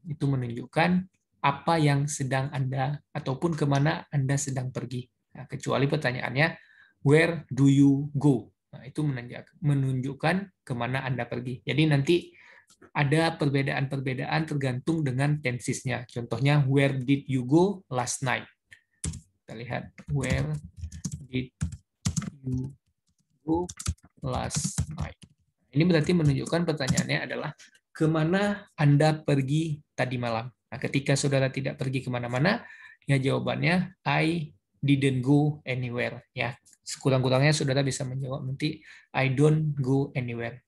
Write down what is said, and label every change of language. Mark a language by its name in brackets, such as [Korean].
[Indonesian] Itu menunjukkan apa yang sedang Anda ataupun kemana Anda sedang pergi. [English] Nah, [Indonesian] kecuali pertanyaannya [English] where do you go? [Indonesian] Nah, itu menunjukkan kemana Anda pergi. Jadi nanti ada perbedaan-perbedaan tergantung dengan tensisnya. Contohnya [English] where did you go last night? [Indonesian] Kita lihat [English] where did you go last night? [Indonesian] Ini berarti menunjukkan pertanyaannya adalah kemana Anda pergi tadi malam. Nah, ketika saudara tidak pergi kemana-mana, ya jawabannya [English] I didn't go anywhere. [Indonesian] Ya, sekurang-kurangnya saudara bisa menjawab nanti [English] I don't go anywhere.